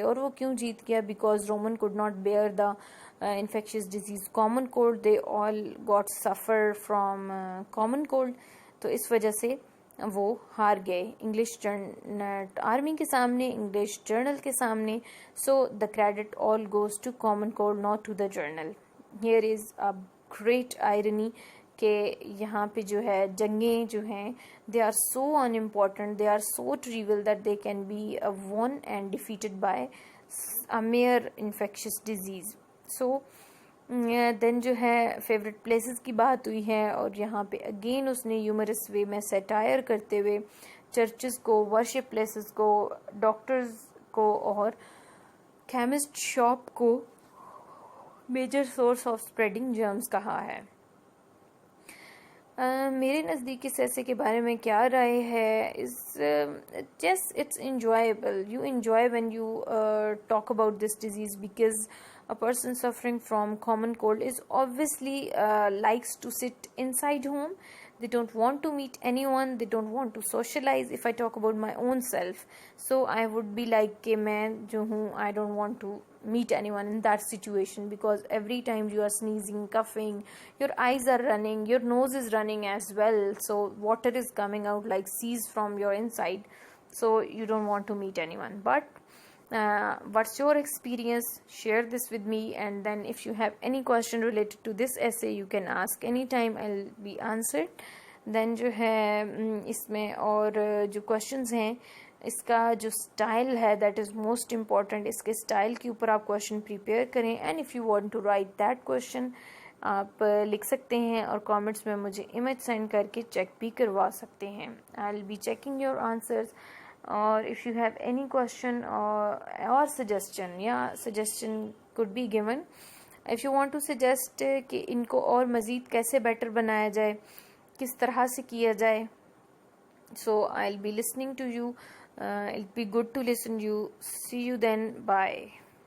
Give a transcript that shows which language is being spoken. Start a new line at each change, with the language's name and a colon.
Urdu: اور وہ کیوں جیت گیا؟
English: Because Roman could not bear the infectious disease common cold, they all got suffer from common cold.
Urdu: تو اس وجہ سے وہ ہار گئے انگلش آرمی کے سامنے, انگلش جرنل کے سامنے.
English: So the credit all goes to common cold, not to the general. Here is a great irony
Urdu: کہ یہاں پہ جو ہے جنگیں جو ہیں
English: They are so unimportant, they are so trivial that they can be won and defeated by a mere infectious disease.
Urdu: سو دین جو ہے فیوریٹ پلیسز کی بات ہوئی ہے, اور یہاں پہ اگین اس نے ہیومرس وے میں سیٹائر کرتے ہوئے چرچز کو, ورشپ پلیسز کو, ڈاکٹرز کو اور کیمسٹ شاپ کو major source of spreading germs کہا ہے. میرے نزدیک اس ایسے کے بارے میں کیا رائے ہے؟
English: Just it's enjoyable. You enjoy when you talk about this disease, because a person suffering from common cold is obviously likes to sit inside home. They don't want to meet anyone, they don't want to socialize. If I talk about my own self, so I would be like
Urdu: کہ میں جو ہوں
English: I don't want to meet anyone in that situation, because every time you are sneezing, coughing, your eyes are running, your nose is running as well, so water is coming out like seas from your inside, so you don't want to meet anyone. But what's your experience? Share this with me, and then if you have any question related to this essay you can ask anytime, I'll be answered.
Urdu: Then جو ہے اس میں اور جو questions ہیں, اس کا جو style ہے
English: That is most important.
Urdu: اس کے اسٹائل کے اوپر آپ کوشچن پریپیئر کریں,
English: and if you want to write that question
Urdu: آپ لکھ سکتے ہیں اور کامنٹس میں مجھے امیج سینڈ کر کے چیک بھی کروا سکتے ہیں.
English: I will be checking your answers. اور if you have any question or suggestion, suggestion could be given. If you want to suggest
Urdu: کہ ان کو اور مزید کیسے بیٹر بنایا جائے, کس طرح سے کیا جائے,
English: so I'll be listening to you. It'll be good to listen to you. See you then. Bye.